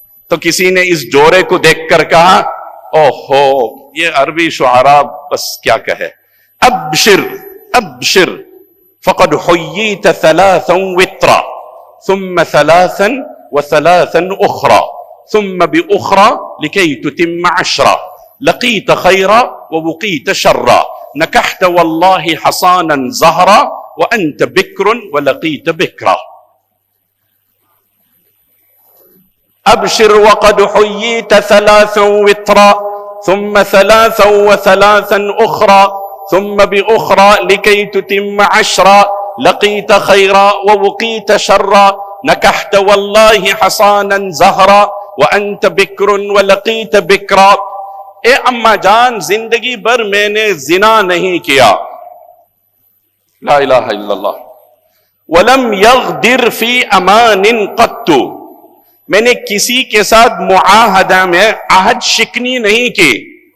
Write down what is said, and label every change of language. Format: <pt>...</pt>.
<ur>تو کسی نے اس جوڑے کو دیکھ کر کہا اوہو یہ عربی شعراء بس کیا کہے،</ur> <ar>ابشر ابشر فقد حییت ثلاثا وطرا ثم ثلاثا وثلاثا اخرى ثم باخرى لكي تتم عشرا لقيت خيرا ووقيت شرا نكحت والله حصانا زهرا وانت بكر ولقيت بكرا. ابشر وقد حييت ثلاثا وطرا ثم ثلاثا وثلاثا اخرى ثم باخرى لكي تتم عشرا لقيت خيرا ووقيت شرا نكحت والله حصانا زهرا وانت بكر ولقيت بكرا.</ar> <ur>اے اما جان زندگی بھر میں نے زنا نہیں کیا،</ur> <ar>لا الہ الا اللہ. ولم يغدر في امان قط،</ar> <ur>میں نے کسی کے ساتھ معاہدہ میں عہد شکنی نہیں کی.</ur>